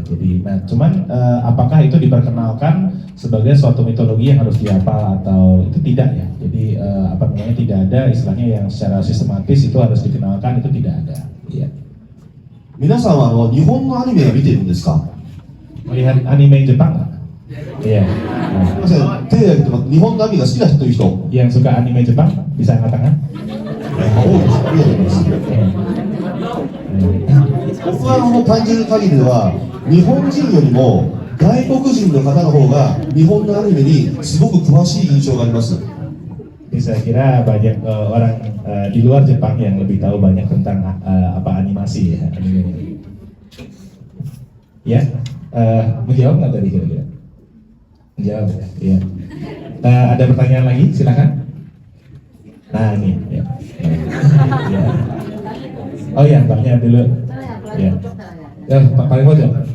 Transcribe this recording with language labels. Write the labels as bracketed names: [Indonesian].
[Indonesian] Jadi, nah cuman apakah itu diperkenalkan sebagai suatu mitologi yang harus dihafal atau itu tidak ya? Jadi apa namanya tidak ada istilahnya yang secara sistematis itu harus dikenalkan, itu tidak ada. Iya. [Japanese] 皆さんは日本のアニメは見ているんですか？ [Indonesian] Melihat anime Jepang nggak? Iya. [Japanese] すみません、手を挙げてます。日本のアニメが好きな人という人。 [Indonesian] Yang suka anime Jepang bisa angkat tangan? [Japanese] 多いです。ありがとうございます。僕は感じる限りでは、日本人よりも外国人の方の方が日本のアニメにすごく詳しい印象があります。 [Indonesian] Jadi saya kira banyak orang di luar Jepang yang lebih tahu banyak tentang apa animasi ya, anime. Ya, menjawab nggak tadi kira-kira? Menjawab ya. Ada pertanyaan lagi? Silakan. Nah ini. Ya. Ya. Oh ya, mbaknya dulu. Ya. Ya, paling pojok.